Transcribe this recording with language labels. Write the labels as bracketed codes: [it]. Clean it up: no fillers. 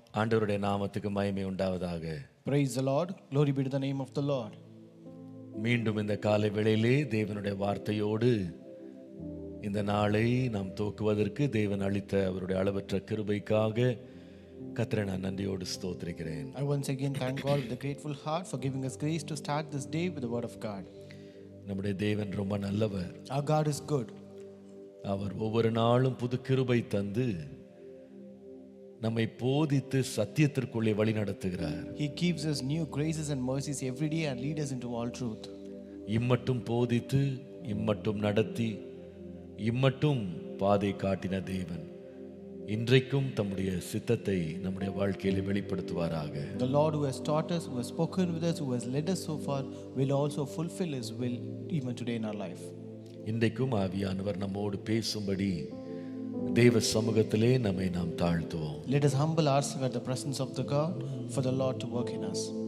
[ta] ஆண்டவருடைய நாமத்துக்கு மகிமை உண்டாவதாக. [en] Praise the Lord. Glory be to the name of the Lord. [ta] மீண்டும் இந்த காலை வேளையிலே தேவனுடைய வார்த்தையோடு இந்த நாளை நாம் துவக்குவதற்கு தேவன் அளித்த அவருடைய அளவற்ற கிருபைக்காக கர்த்தரை நான் நன்றியோடு ஸ்தோத்திரிக்கிறேன். [en] I once again thank God with a grateful heart for giving us grace to start this day with the word of God. [ta] நம்முடைய தேவன் ரொம்ப நல்லவர். [en] Our God is good. [ta] அவர் ஒவ்வொரு நாளும் புது கிருபை தந்து நம்மை போதித்து சத்தியத்திற்குள்ளே வழி நடத்துகிறார். [en] He gives us new graces and mercies every day and lead us into all truth. [ta] இம்மட்டும் போதித்து இம்மட்டும் நடத்தி இம்மட்டும் பாதை காட்டின தேவன் இன்றைக்கும் தம்முடைய சித்தத்தை நம்முடைய வாழ்க்கையில் வெளிப்படுத்துவாராக. [en] The Lord who has taught us, who has spoken with us, who has led us so far, will also fulfill His will even today in our life. [ta] இன்றைக்கும் ஆவியானவர் நம்மோடு பேசும்படி தேவ சமூகத்திலே நம்மை நாம் தாழ்த்துவோம். [en] Let us humble ourselves at the presence of the God for the Lord to work in us.